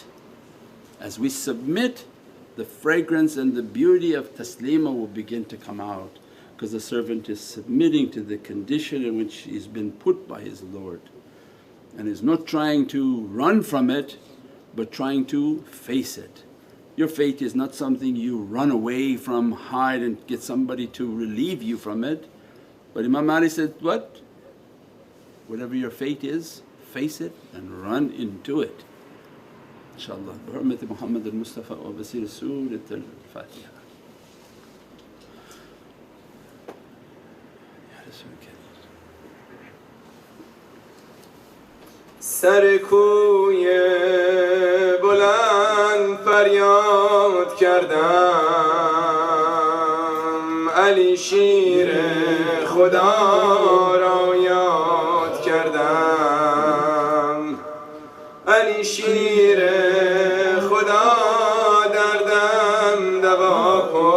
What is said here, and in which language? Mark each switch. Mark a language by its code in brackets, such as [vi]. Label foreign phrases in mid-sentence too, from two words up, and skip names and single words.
[en] As we submit, the fragrance and the beauty of taslima will begin to come out, because the servant is submitting to the condition in which he's been put by his Lord and is not trying to run from it but trying to face it. Your fate is not something you run away from, hide and get somebody to relieve you from it. But Imam Ali said, what? Whatever your fate is, face it and run into it. InshaAllah. [ar] بحرمة محمد المصطفى و بسر سورة الفاتحة. [fa] سر کوی بلند فریاد کردم، علی شیر خدا را یاد کردم، علی شیر خدا دردم دوا